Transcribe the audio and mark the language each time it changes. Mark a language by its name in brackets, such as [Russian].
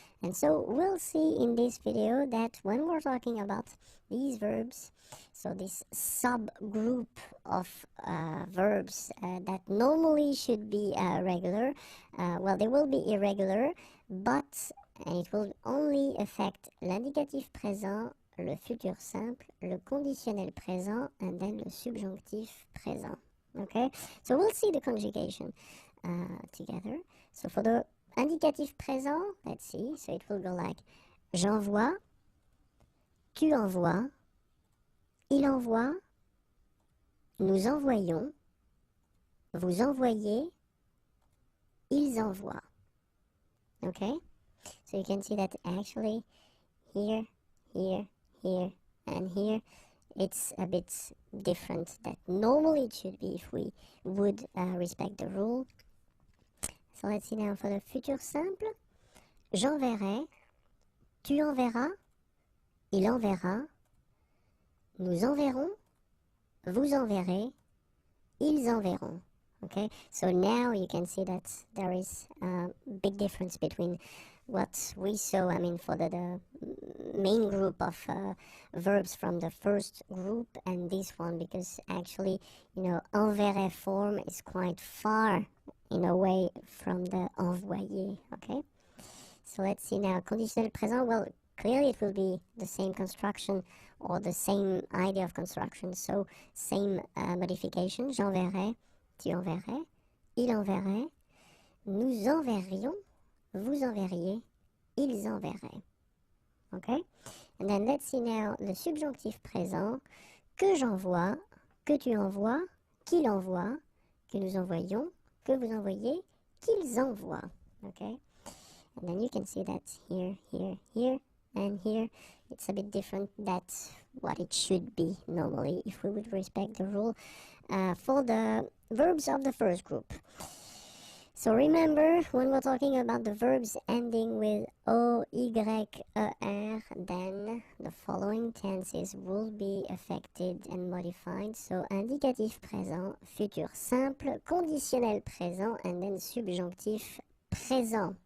[English] And so we'll see in this video that when we're talking about these verbs, so this subgroup of verbs that normally should be regular, well, they will be irregular, but and it will only affect l'indicatif présent, le futur simple, le conditionnel présent, and then le subjonctif présent. Okay, so we'll see the conjugation together. So for the indicatif présent, let's see, so it will go like [French] j'envoie, tu envoies, il envoie, nous envoyons, vous envoyez, ils envoient. [English] Okay, so you can see that actually here, here, here, and here, it's a bit different that normally it should be if we would respect the rule. So let's see now for the futur simple. [French] J'enverrai, tu enverras, il enverra, nous enverrons, vous enverrez, ils enverront. [English] Okay, so now you can see that there is a big difference between what we saw, I mean, for the main group of verbs from the first group and this one, because actually, you know, enverrai form is quite far in a way from the envoyer. Okay, so let's see now, conditionnel présent, well, clearly it will be the same construction or the same idea of construction, so same modification. [French] J'enverrai, tu enverrais, il enverrait, nous enverrions, vous enverriez, ils enverraient. Okay? [English] And then let's see now the subjonctif présent, [French] que j'envoie, que tu envoies, qu'il envoie, que nous envoyons, que vous envoyez, qu'ils envoient. [English] Okay? And then you can see that here, here, here, and here, it's a bit different. That's what it should be normally if we would respect the rule for the verbs of the first group. So remember, when we're talking about the verbs ending with O, Y, E, R, then the following tenses will be affected and modified. So indicatif présent, futur simple, conditionnel présent, and then subjonctif présent.